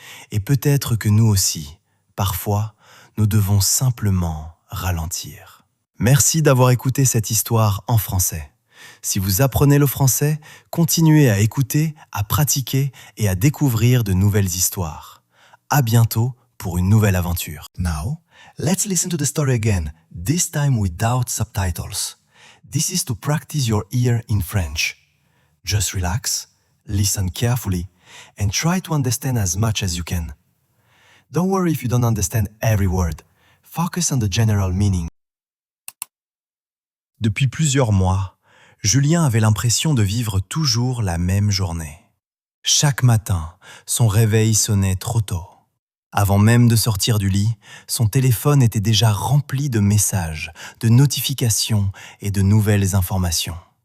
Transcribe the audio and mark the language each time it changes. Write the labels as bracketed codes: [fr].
[fr] Et peut-être que nous aussi, parfois, nous devons simplement ralentir. Merci d'avoir écouté cette histoire en français. Si vous apprenez le français, continuez à écouter, à pratiquer et à découvrir de nouvelles histoires. À bientôt pour une nouvelle aventure. [en] Now, let's listen to the story again, this time without subtitles. This is to practice your ear in French. Just relax, listen carefully, and try to understand as much as you can. Don't worry if you don't understand every word. Focus on the general meaning. [fr] Depuis plusieurs mois, Julien avait l'impression de vivre toujours la même journée. Chaque matin, son réveil sonnait trop tôt. Avant même de sortir du lit, son téléphone était déjà rempli de messages, de notifications et de nouvelles informations.